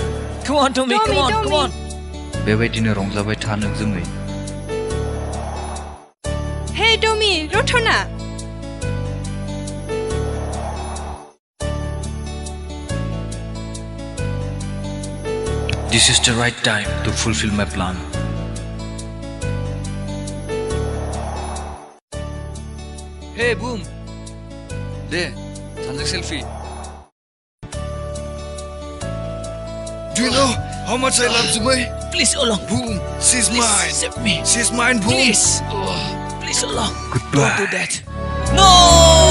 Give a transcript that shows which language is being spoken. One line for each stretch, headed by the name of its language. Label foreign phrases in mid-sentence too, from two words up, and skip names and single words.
English: Come on, Tommy, come on, come on.
Bodo: बेबायदिनो रंजाबाय था नों जोमै
English: Hey Tommy रथना This is the right time to fulfill my plan Hey boom
Bodo: दे सानजों सेल्फी
English: Do you know how much I love Zumai? Please, Olong. Boom, she's Please mine. save me. She's mine, boom. Please. Please, Olong. Goodbye. Don't do that. No!